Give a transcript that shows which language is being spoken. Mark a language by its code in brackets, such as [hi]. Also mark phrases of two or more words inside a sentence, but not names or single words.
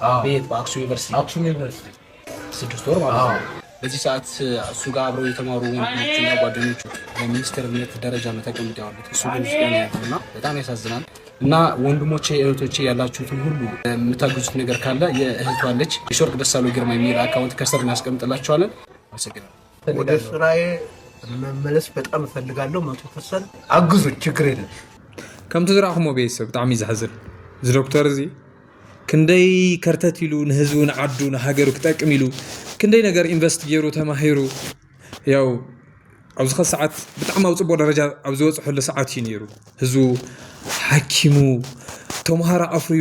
[am] በየት በአክሱም ዩኒቨርሲቲ 6 ወር ማለት ነው በዚህ ሰዓት እሱ ጋር አብረው የተማሩ ወንድሞችና ጓደኞቹ በሚኒስትርነት ደረጃ ተቀምጠው ያሉት እሱ ግን ያለውና በጣም ያሳዝናል እና ወንድሞቼ እህቶቼ ያላችሁትን ሁሉ የምታግዙት ነገር ካለ የእህቷ ልጅ የሾርቅ ደሳለው ግርማ የሚል አካውንት ከስር እናስቀምጥላችኋለን አመሰግናለሁ ወደ ስራዬ መመለስ በጣም እፈልጋለሁ 100% አግዙ ችግር የለም [ti] ከም ትዝራኹሞ ቤተሰብ ብጣዕሚ ዝሐዝን እዚ ዶክተር እዚ ክንደይ ከርተት ኢሉ ንህዝቡ ንዓዱ ንሃገሩ ክጠቅም ኢሉ ክንደይ ነገር ኢንቨስት ገይሩ ተማሂሩ ያው ኣብዚ ሰዓት ብጣዕሚ ኣብ ጽቡቕ ደረጃ ኣብ ዝበፅሐሉ ሰዓት እዩ ነይሩ ህዝቡ ሓኪሙ ተማሃሮ ኣፍርዩ